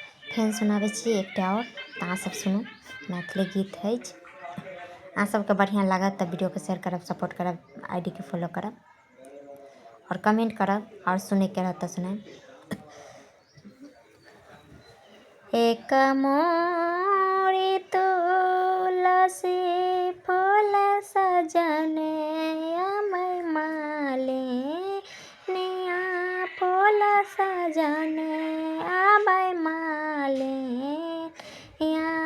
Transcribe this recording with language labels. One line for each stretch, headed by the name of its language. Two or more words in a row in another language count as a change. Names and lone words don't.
Maithili: फेन सुनाबै छी एकटा और तऽ अहाँ सब सुनू। मैथिली गीत है। अहाँ सबके बढ़िया लागत तऽ वीडियो के शेयर करब, सपोर्ट करब, आईडी के फॉलो करब और कमेंट करब और सुने के रहत तऽ सुनाब। एक मोरी तुलसी फूल सजने अमै मालिनिया फूल सजने आबै मालिनिया